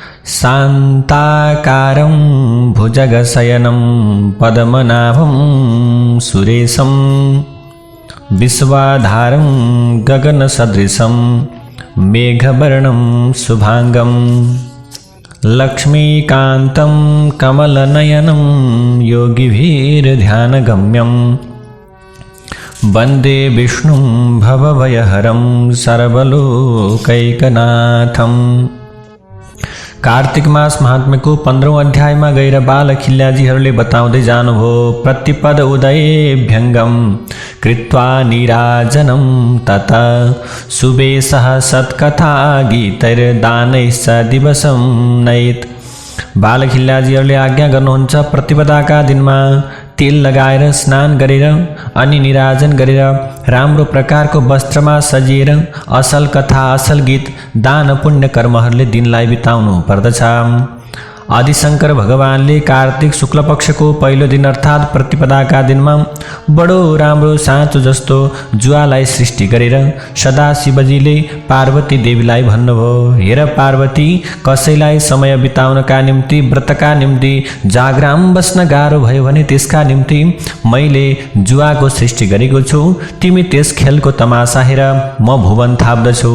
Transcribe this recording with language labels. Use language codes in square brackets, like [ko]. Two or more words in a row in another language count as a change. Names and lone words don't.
[sa] शान्ताकारं भुजगशयनं पद्मनाभं सुरेशं विश्वाधारं गगनसदृशं मेघवर्णं शुभांगं लक्ष्मीकान्तं कमलनयनं योगिभिर्ध्यानगम्यं वन्दे विष्णुं भवभयहरं सर्वलोकैकनाथं। [ne] कार्तिक मास महात्म्यको 15औं अध्यायमा गएर बालखिल्याजीहरूले बताउँदै जानुभयो। [sa] प्रतिपद उदयेभ्यङ्गम कृत्वा निराजनं तत सुबेशः सत्कथा गीतैर्दानैश्च दिवसं नयेत्। [ne] बालखिल्याजीहरूले आज्ञा गर्नुहुन्छ प्रतिपदाका दिनमा तेल लगाएर स्नान गरेर अनि निराजन गरेर राम्रो प्रकारको वस्त्रमा सजिएर असल कथा असल गीत दान पुण्य कर्महरूले दिनलाई बिताउनु पर्दछ। आदिशंकर भगवानले कार्तिक शुक्ल पक्षको पहिलो दिन अर्थात् प्रतिपदाका दिनमा बडो राम्रो साँचो जस्तो जुवालाई सृष्टि गरेर सदा शिवजीले पार्वती देवीलाई भन्नुभयो, हेर पार्वती, कसैलाई समय बिताउनका निम्ति व्रतका निम्ति जागराम बस्न गाह्रो भयो भने त्यसका निम्ति मैले जुवाको सृष्टि गरेको छु, तिमी त्यस खेलको तमासा हेर, म भुवन थाप्दछु।